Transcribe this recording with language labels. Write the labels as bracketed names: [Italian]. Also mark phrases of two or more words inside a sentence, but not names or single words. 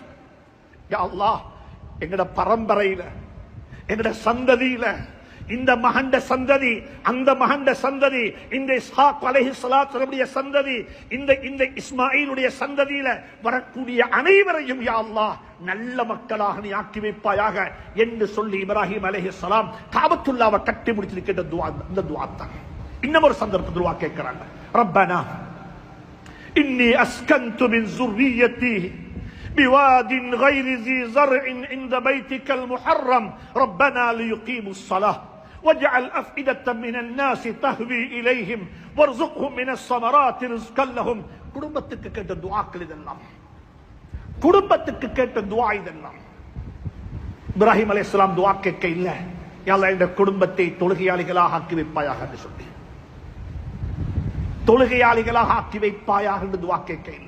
[Arabic] يا الله, [Tamil] எங்கட பரம்பரையில, எங்கட சந்ததியில இந்த மகண்ட சந்ததி, அந்த மகண்ட சந்ததி, இந்த இஸ்ஹாக் அலைஹிஸ்ஸலாத்துடைய சந்ததி, இந்த இஸ்மாயிலுடைய சந்ததியில வரக்கூடிய அனைவரையும் [Arabic] يا الله [Tamil] நல்ல மக்களாக நீ ஆக்கி வைப்பாயாக என்று சொல்லி இப்ராஹிம் அலைஹிஸ்ஸலாம் காபத்துல்லாவை கட்டி முடிச்சிருக்கிற துஆ, இந்த துஆ தான். இன்னும் ஒரு சந்தர்ப்பத்தில் துஆ கேட்கிறாங்க, [Arabic] ربنا إني أسكنت من ذُرِّيَّتِي بواد غير ذي زرع عند بيتك المحرم ربنا ليقيموا الصلاة واجعل أفئدة من الناس تهوي إليهم وارزقهم من الثمرات رزقا لهم. [Tamil] குடும்பத்துக்கு கேட்ட துஆக்கள் இதெல்லாம், குடும்பத்துக்கு கேட்ட துஆ இதெல்லாம். இப்ராஹிம் அலைஹிஸ்ஸலாம் துஆ கேட்க இல்ல, [Arabic] يا الله [Tamil] இந்த குடும்பத்தை தொழுகையாளிகளாக ஆக்கி வைப்பாயாக என்று சொல்லி, தொழுகையாளிகளாக ஆக்கி வைப்பாயாக என்று துஆ கேட்க இல்ல.